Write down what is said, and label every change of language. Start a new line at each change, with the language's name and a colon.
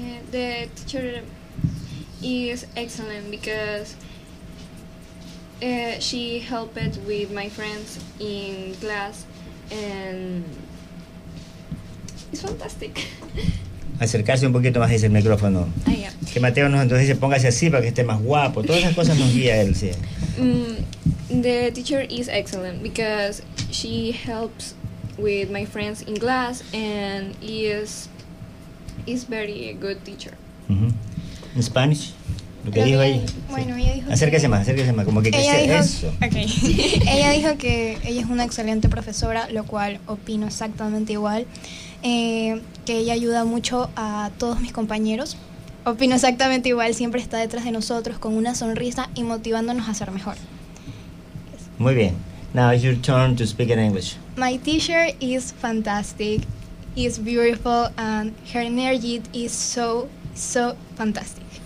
English: The teacher is excellent because she helped with my friends in class, and it's fantastic.
Spanish: Acercarse un poquito más, dice el micrófono.
English: Ah, yeah.
Spanish: Que Mateo nos entonces dice, póngase así para que esté más guapo. Todas esas cosas nos guía él, sí.
English: The teacher is excellent because she helps with my friends in class, and is very good teacher. Uh-huh. In Spanish.
Spanish: Lo que dijo ella, ahí. Bueno, sí. Ella dijo. Acérquese más. Como que ella quise dijo, eso.
English: Okay.
Spanish: Ella dijo que ella es una excelente profesora, lo cual opino exactamente igual. Que ella ayuda mucho a todos mis compañeros. Opino exactamente igual. Siempre está detrás de nosotros con una sonrisa y motivándonos a ser mejor. Muy bien.
English: Now it's your turn to speak in English. My teacher is fantastic. It's beautiful and her energy is so fantastic.